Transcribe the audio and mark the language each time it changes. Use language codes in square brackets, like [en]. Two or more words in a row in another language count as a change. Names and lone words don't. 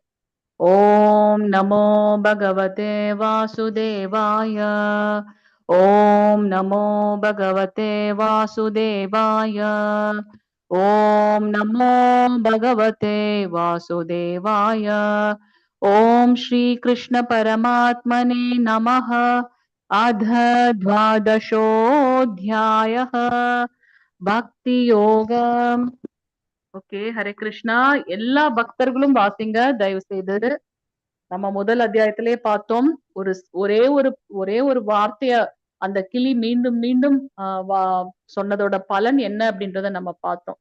[sa] ॐ नमो भगवते वासुदेवाय. ॐ नमो भगवते वासुदेवाय. ॐ नमो भगवते वासुदेवाय. ॐ श्री कृष्ण परमात्मने नमः. अध 12ோऽध्यायः பக்தி யோகம். ஓகே, हरे कृष्ण. [ta] எல்லா பக்தர்களும் வாசிங்க தயவு செய்து. நம்ம முதல் அத்தியாயத்திலேயே பார்த்தோம், ஒரே ஒரு வார்த்தைய அந்த கிளி மீண்டும் மீண்டும் சொன்னதோட பலன் என்ன அப்படின்றத நம்ம பார்த்தோம்.